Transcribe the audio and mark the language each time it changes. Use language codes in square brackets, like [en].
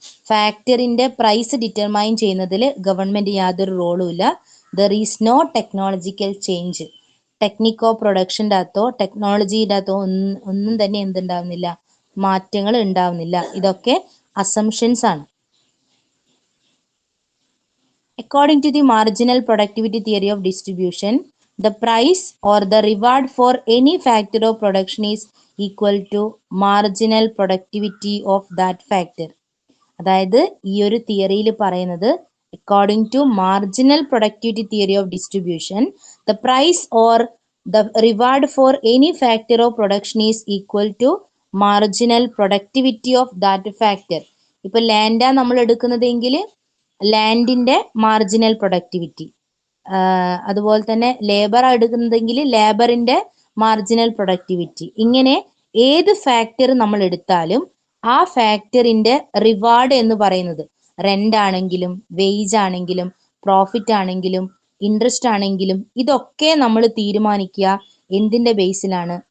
[ml] ഫാക്ടറിന്റെ price determine ചെയ്യുന്നതിൽ government യാതൊരു റോളും ഇല്ല. [en] There is no technological change. [ml] ടെക്നിക്കോ പ്രൊഡക്ഷൻ്റെ അകത്തോ ടെക്നോളജിയുടെ അകത്തോ ഒന്നും തന്നെ എന്തുണ്ടാവുന്നില്ല, മാറ്റങ്ങൾ ഉണ്ടാവുന്നില്ല. ഇതൊക്കെ assumptions ആണ്. [en] According to the marginal productivity theory of distribution, the price or the reward for any factor of production is equal to marginal productivity of that factor. [ml] അതായത് ഈ ഒരു തിയറിയിൽ പറയുന്നത്, [en] according to marginal productivity theory of distribution, the price or the reward for any factor of production is equal to marginal productivity of that factor. [ml] ഇപ്പൊ ലാൻഡാ നമ്മൾ എടുക്കുന്നതെങ്കിൽ ലാൻഡിന്റെ marginal productivity, അതുപോലെ തന്നെ ലേബർ എടുക്കുന്നതെങ്കിൽ ലേബറിന്റെ മാർജിനൽ പ്രൊഡക്ടിവിറ്റി. ഇങ്ങനെ ഏത് ഫാക്ടർ നമ്മൾ എടുത്താലും ആ ഫാക്ടറിന്റെ റിവാർഡ് എന്ന് പറയുന്നത് റെന്റ് ആണെങ്കിലും വേജ് ആണെങ്കിലും പ്രോഫിറ്റ് ആണെങ്കിലും ഇൻട്രസ്റ്റ് ആണെങ്കിലും ഇതൊക്കെ നമ്മൾ തീരുമാനിക്കുക എന്തിന്റെ ബേസിലാണ്?